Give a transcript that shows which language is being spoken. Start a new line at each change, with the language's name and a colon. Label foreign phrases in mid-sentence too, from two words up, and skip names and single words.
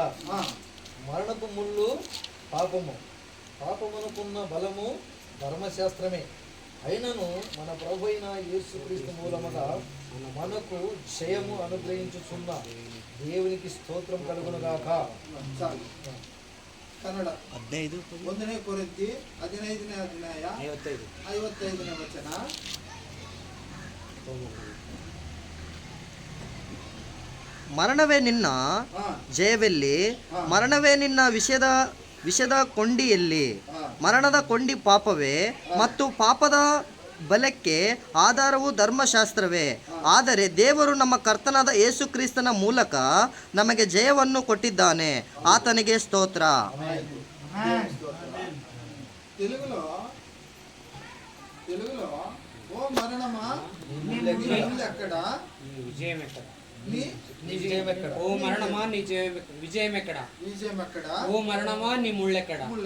Telugu: మరణపు ముళ్ళు పాపము, పాపమునకున్న బలము ధర్మశాస్త్రమే. అయినను మన ప్రభు అయిన యేసుక్రీస్తు మూలముగా మనకు జయము అనుగ్రహించుచున్న దేవునికి స్తోత్రం కలుగునుగాక.
Kannada: ಕನ್ನಡ 1ನೇ ಕೊರಿಂಥಿ 15ನೇ ಅಧ್ಯಾಯ 55ನೇ ವಚನ. ಮರಣವೇ ನಿನ್ನ ಜಯವೆಲ್ಲಿ, ಮರಣವೇ ನಿನ್ನ ವಿಷದ ಕೊಂಡಿಯಲ್ಲಿ. ಮರಣದ ಕೊಂಡಿ ಪಾಪವೇ ಮತ್ತು ಪಾಪದ ಬಲಕ್ಕೆ ಆಧಾರವು ಧರ್ಮಶಾಸ್ತ್ರವೇ. ಆದರೆ ದೇವರು ನಮ್ಮ ಕರ್ತನಾದ ಯೇಸು ಕ್ರಿಸ್ತನ ಮೂಲಕ ನಮಗೆ ಜಯವನ್ನು ಕೊಟ್ಟಿದ್ದಾನೆ, ಆತನಿಗೆ ಸ್ತೋತ್ರ.
Telugu: తెలుగులో ఓ మరణమా నీ ముల్లు ఎక్కడా, విజయం ఎక్కడ, నీ విజయం ఎక్కడ, ఓ మరణమా నీ విజయం ఎక్కడ, విజయం ఎక్కడ, ఓ మరణమా నీ ముళ్ళెక్కడ.